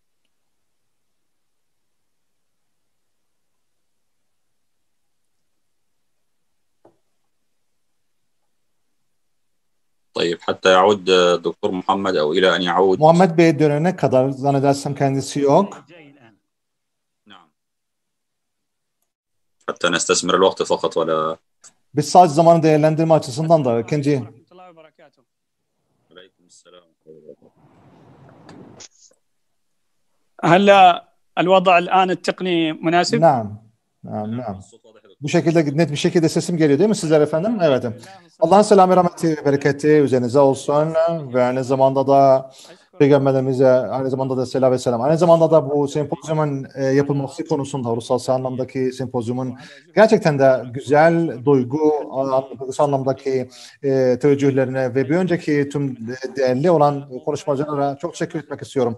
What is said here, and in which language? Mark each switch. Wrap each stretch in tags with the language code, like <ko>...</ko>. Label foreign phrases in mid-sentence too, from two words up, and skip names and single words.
<ar>طيب حتى يعود دكتور محمد أو إلى أن يعود.</ar> <tr>Muhammed Bey dönene kadar zannedersem kendisi yok.</tr> <ar>نعم. حتى نستثمر الوقت فقط ولا.</ar> <tr>Biz sadece zamanı değerlendirme açısından da ikinci.</tr> <ar>هلا الوضع الآن التقني مناسب؟ نعم.</ar> <tr>Bu şekilde net bir şekilde sesim geliyor değil mi sizler efendim? Evet. Allah'ın selamı, rahmeti ve bereketi üzerinize olsun ve aynı zamanda da Peygamberimize aynı zamanda da selam ve selam. Aynı zamanda da bu sempozyumun yapılması konusunda, uluslararası anlamdaki sempozyumun gerçekten de güzel duygu anlamdaki teveccühlerine ve bir önceki tüm değerli olan konuşmacılara çok teşekkür etmek istiyorum.</tr>